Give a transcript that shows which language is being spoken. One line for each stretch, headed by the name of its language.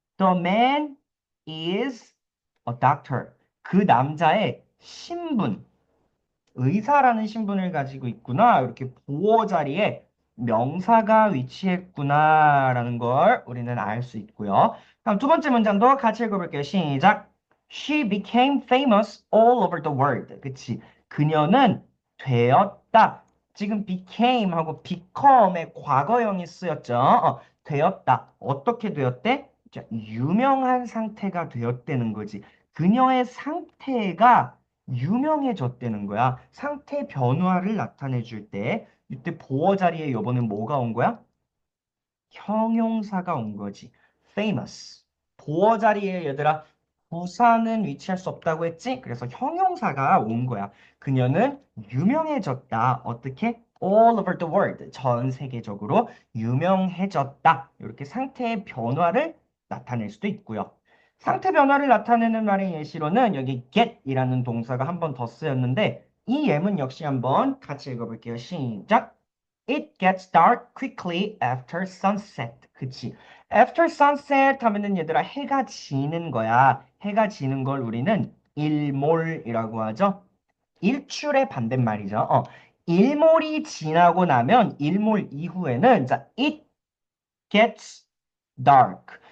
English: The man is a doctor.
Korean: 그 남자의 신분, 의사라는 신분을 가지고 있구나. 이렇게 보어 자리에 명사가 위치했구나라는 걸 우리는 알 수 있고요. 다음 두 번째 문장도 같이 읽어볼게요. 시작.
English: She became famous all over the world.
Korean: 그치? 그녀는 되었다. 지금 became 하고 become의 과거형이 쓰였죠. 되었다. 어떻게 되었대? 자, 유명한 상태가 되었다는 거지. 그녀의 상태가 유명해졌다는 거야. 상태 변화를 나타내 줄 때, 이때 보어 자리에 이번엔 뭐가 온 거야? 형용사가 온 거지. famous. 보어 자리에 얘들아, 부사는 위치할 수 없다고 했지? 그래서 형용사가 온 거야. 그녀는 유명해졌다. 어떻게?
English: all over the world.
Korean: 전 세계적으로 유명해졌다. 이렇게 상태의 변화를 나타낼 수도 있고요. 상태 변화를 나타내는 말의 예시로는 여기 get이라는 동사가 한 번 더 쓰였는데 이 예문 역시 한번 같이 읽어볼게요. 시작.
English: It gets dark quickly after sunset.
Korean: 그치?
English: After sunset
Korean: 하면은 얘들아 해가 지는 거야. 해가 지는 걸 우리는 일몰이라고 하죠. 일출의 반대말이죠. 일몰이 지나고 나면 일몰 이후에는 자,
English: it gets dark.